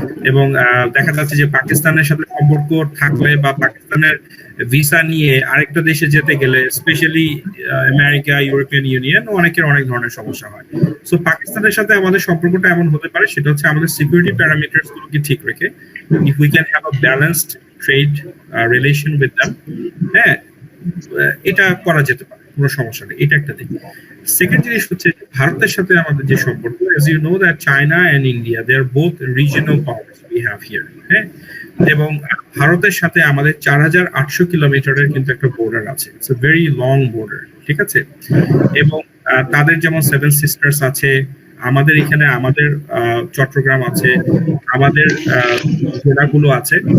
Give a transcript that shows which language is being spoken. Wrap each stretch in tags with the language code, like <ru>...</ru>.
<bn>এবং দেখা যাচ্ছে যে পাকিস্তানের সাথে সম্পর্ক থাকলে বা পাকিস্তানের ভিসা নিয়ে আরেকটা দেশে যেতে গেলে, স্পেশালি আমেরিকা, ইউরোপিয়ান ইউনিয়ন, অনেকের অনেক ধরনের সমস্যা হয়। সো পাকিস্তানের সাথে আমাদের সম্পর্কটা এমন হতে পারে, সেটা হচ্ছে আমাদের সিকিউরিটি প্যারামিটারস গুলোকে ঠিক রেখে,</bn> <en>if we can have a balanced trade relation with them,</en> <bn>হ্যাঁ, এটা করা যেতে পারে, কোনো সমস্যা নেই। এটা একটা দিক। সেকেন্ড জিনিস হচ্ছে ভারতের সাথে আমাদের যে সম্পর্ক,</bn> <en>as you know that China and India, they are both regional powers we have here, হ্যাঁ।</en> <bn>এবং ভারতের সাথে আমাদের 4800 কিলোমিটারের কিন্তু একটা বর্ডার আছে।</bn> <en>it's a very long border,</en> <bn>ঠিক আছে। এবং তাদের যেমন 7 সিস্টার্স আছে, আমাদের এখানে আমাদের চট্টগ্রাম আছে, আমাদের জেলাগুলো আছে।</bn>